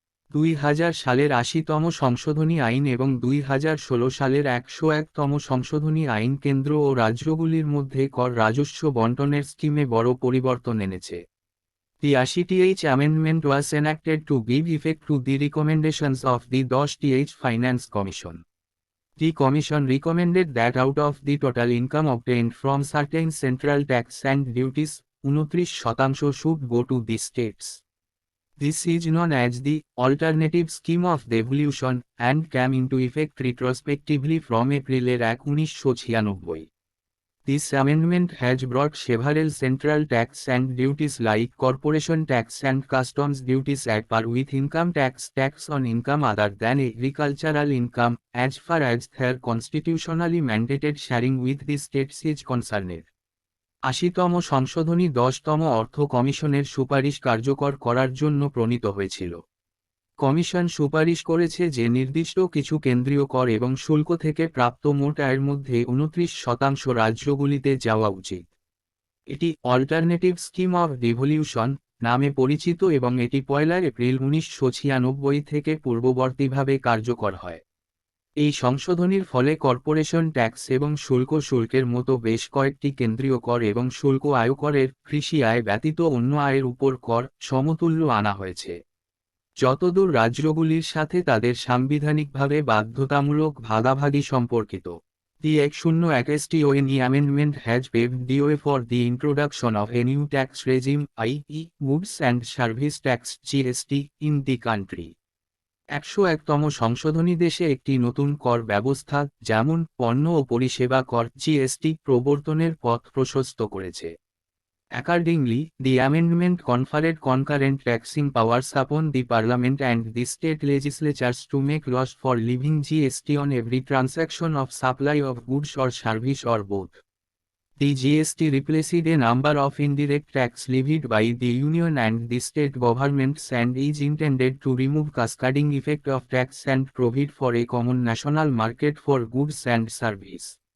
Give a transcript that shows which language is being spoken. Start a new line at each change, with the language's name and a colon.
Bangla: 2000 সালের 80তম সংশোধনী আইন এবং 2016 সালের 101তম সংশোধনী আইন কেন্দ্র ও রাজ্যগুলির মধ্যে কর রাজস্ব বণ্টনের স্কিমে বড় পরিবর্তন এনেছে।
English: The 80th Amendment was enacted to give effect to the recommendations of the 10th Finance Commission. The Commission recommended that out of the total income obtained from certain central tax and duties, 29% should go to the states. This is known as the Alternative Scheme of Devolution and came into effect retrospectively from April 1996. This amendment has brought several central tax and duties like corporation tax and customs duties at par with income tax, tax on income other than agricultural income, as far as their constitutionally mandated sharing with the states is concerned.
Bangla: 80তম সংশোধনী 10তম অর্থ কমিশনের সুপারিশ কার্যকর করার জন্য প্রণীত হয়েছিল। Commission সুপারিশ করেছে যে নির্দিষ্ট কিছু কেন্দ্রীয় কর এবং শুল্ক থেকে প্রাপ্ত মোট আয়ের মধ্যে 29% রাজ্যগুলিতে যাওয়া উচিত। এটি অল্টারনেটিভ স্কিম অফ ডিভলিউশন নামে পরিচিত এবং এটি 1 এপ্রিল 1996 থেকে পূর্ববর্তীভাবে কার্যকর হয়। এই সংশোধনীর ফলে কর্পোরেশন ট্যাক্স এবং শুল্কের মতো বেশ কয়েকটি কেন্দ্রীয় কর এবং শুল্ক আয়করের কৃষি আয় ব্যতীত অন্য আয়ের উপর কর সমতুল্য আনা হয়েছে। যতদূর রাজ্যগুলির সাথে তাদের সাংবিধানিকভাবে বাধ্যতামূলক ভাগাভাগি সম্পর্কিত।
English: The 101 Amendment has paved the way for the introduction of a new tax regime, i.e. Goods and Service Tax (GST) in the country.
Bangla: 101তম সংশোধনী দেশে একটি নতুন কর ব্যবস্থা যেমন পণ্য ও পরিষেবা কর (GST) প্রবর্তনের পথ প্রশস্ত করেছে।
English: Accordingly, the amendment conferred concurrent taxing powers upon the Parliament and the state legislatures to make laws for levying GST on every transaction of supply of goods or service or both. The GST replaced a number of indirect tax levied by the union and the state governments and is intended to remove cascading effect of tax and provide for a common national market for goods and service.